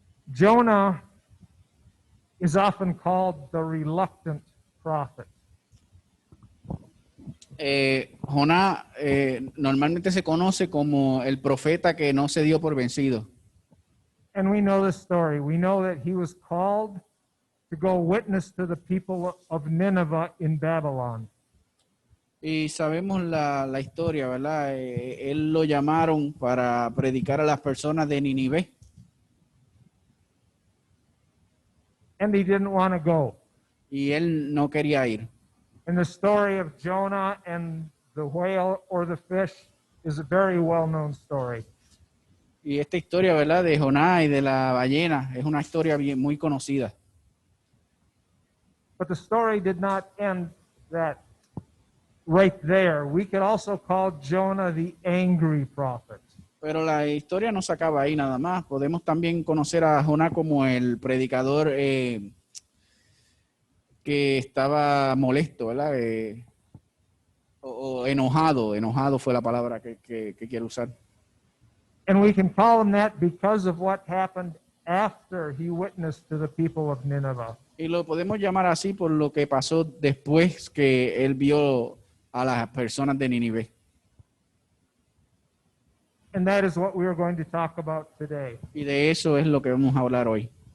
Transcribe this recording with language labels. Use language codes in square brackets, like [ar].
[en] Jonah is often called the reluctant prophet. [es] Jonás normalmente se conoce como el profeta que no se dio por vencido. [en] And we know this story. We know that he was called to go witness to the people of Nineveh in Babylon. [es] Y sabemos la historia, ¿verdad? Él lo llamaron para predicar a las personas de Ninive. [en] And he didn't want to go. [es] Y él no quería ir. [en] And the story of Jonah and the whale or the fish is a very well-known story. [es] Y esta historia, ¿verdad? De Jonás y de la ballena es una historia muy conocida. [en] But the story did not end that right there. We could also call Jonah the angry prophet. [es] Pero la historia no se acaba ahí nada más. Podemos también conocer a Jonás como el predicador que estaba molesto, ¿verdad? O enojado fue la palabra que quiero usar. [en] And we can call him that because of what happened after he witnessed to the people of Nineveh. [es] Y lo podemos llamar así por lo que pasó después que él vio a las personas de Ninive. [en] And that is what we are going to talk about today. [es] Y de eso es lo que vamos a hablar hoy.